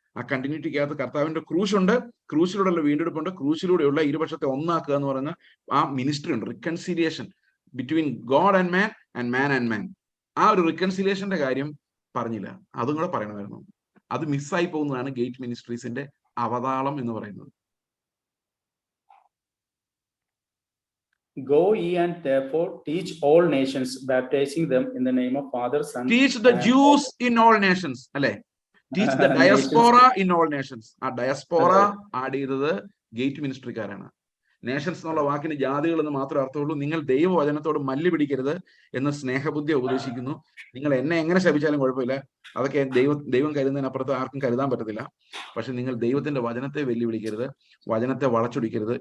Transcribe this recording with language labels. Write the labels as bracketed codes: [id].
[ml] ആ കണ്ടിന്യൂറ്റിക്കകത്ത് കർത്താവിന്റെ ക്രൂശുണ്ട്, ക്രൂശിലൂടെയുള്ള വീണ്ടെടുപ്പുണ്ട്, ക്രൂശിലൂടെയുള്ള ഇരുപക്ഷത്തെ ഒന്നാക്കുക എന്ന് പറയുന്ന ആ മിനിസ്ട്രി ഉണ്ട്. [en] Reconciliation between God and man and man. [ml] ആ ഒരു റിക്കൺസിലിയേഷന്റെ കാര്യം പറഞ്ഞില്ല. അതും കൂടെ പറയണമായിരുന്നു. അത് മിസ്സായി പോകുന്നതാണ് ഗേറ്റ് മിനിസ്ട്രീസിന്റെ അവതാളം എന്ന് പറയുന്നത്. [en] Go ye and therefore teach all nations, baptizing them in the name of Father, Son. Teach the Jews in all nations, അല്ലെ? Teach the diaspora in all nations. [ml] ആ ഡയസ്പോറ ആഡ് ചെയ്തത് ഗേറ്റ് മിനിസ്ട്രിക്കാരാണ്. നേഷൻസ് എന്നുള്ള വാക്കിന് ജാതികൾ എന്ന് മാത്രമേ അർത്ഥമുള്ളൂ. നിങ്ങൾ ദൈവവചനത്തോട് മല്ല് പിടിക്കരുത് എന്ന് സ്നേഹബുദ്ധി ഉപദേശിക്കുന്നു. നിങ്ങൾ എന്നെ എങ്ങനെ ശപിച്ചാലും കുഴപ്പമില്ല, അതൊക്കെ ദൈവം കരുതുന്നതിനപ്പുറത്ത് ആർക്കും കരുതാൻ പറ്റത്തില്ല. പക്ഷെ നിങ്ങൾ ദൈവത്തിന്റെ വചനത്തെ വെല്ലുവിളിക്കരുത്, വചനത്തെ വളച്ചൊടിക്കരുത്.